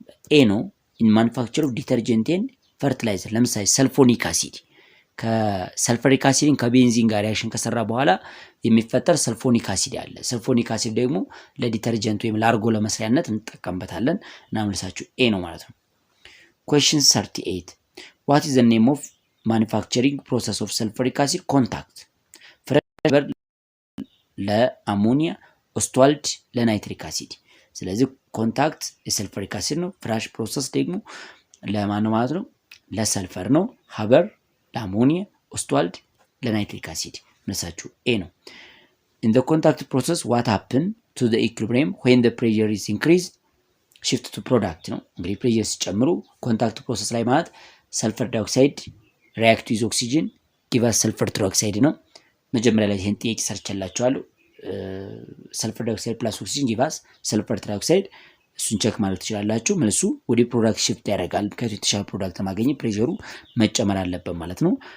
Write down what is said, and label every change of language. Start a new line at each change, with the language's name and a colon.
Amharic: ኤ ነው።
English: in manufacture of detergent and fertilizer
Amharic: ለምሳሌ ሰልፎኒክ አሲድ ከሰልፈሪክ አሲድን ከቤንዚን ጋር ሪአክሽን ከሰራ በኋላ የሚፈጠር ሰልፎኒክ አሲድ አለ። ሰልፎኒክ አሲድ ደግሞ ለዲተርጀንት ወይም ለአርጎ ለመስሪያነት እንጠቀምበታለን እና መልሳችሁ ኤ ነው ማለት ነው።
English: question 38 what is the name of manufacturing process of sulfuric acid contact?
Amharic: ፍሬሽ ለአሞኒያ፣ ኦስትዋልድ ለናይትሪክ አሲድ። ስለዚህ ኮንታክት የሰልፈሪክ አሲድ ነው። ፍራሽ ፕሮሰስ ደግሞ ለማን ነው ማለት ነው? ለሰልፈር ነው። ሀበር ለአሞኒያ፣ ኦስትዋልድ ለናይትሪክ አሲድ። መልሳችሁ ኤ ነው።
English: in the contact process what happen to the equilibrium when the pressure is increased? shift to product
Amharic: ነው። እንግዲህ ፕሬሸር ሲጨምሩ ኮንታክት ፕሮሰስ ላይ ማለት
English: ሰልፈር ዳይኦክሳይድ ሪአክት ዊዝ ኦክሲጅን ጊቭ አስ ሰልፈር ትራይኦክሳይድ
Amharic: ነው። መጀመሪያ ላይ ይሄን ጥያቄ ሰርችላችኋለሁ።
English: ሰልፈር ዳይኦክሳይድ ፕላስ ኦክሲጅን ጊቭ አስ ሰልፈር ትራይኦክሳይድ።
Amharic: እሱን ቼክ ማለት ትችላላችሁ። መልሱ ወደ ፕሮዳክት ሽፍት ያደርጋል። ምክንያቱም የተሻለ ፕሮዳክት ለማግኘት ፕሬሸሩ መጨመር አለበት ማለት ነው።